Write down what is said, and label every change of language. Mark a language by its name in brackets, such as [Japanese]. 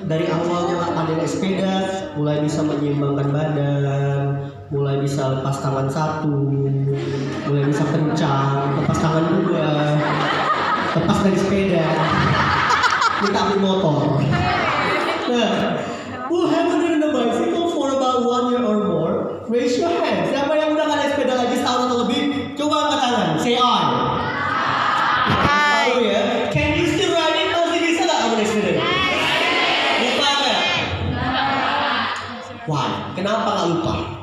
[Indonesian] Dari awalnya nggak pandai naik sepeda, mulai bisa menyeimbangkan badan, mulai bisa lepas tangan 1, mulai bisa kencang, lepas tangan 2, lepas dari sepeda, minta ambil motor. [English] Nah, who haven't ridden a bicycle for about 1 year or more? Raise your hand. [Indonesian] Siapa yang udah nggak naik sepeda lagi setahun atau lebih? Coba angkat tangan. [English] Say on. Oh ya. Can you still ride it? [Indonesian] Masih bisa nggak kamu naik sepeda? Lupa nggak? Why? Kenapa nggak lupa?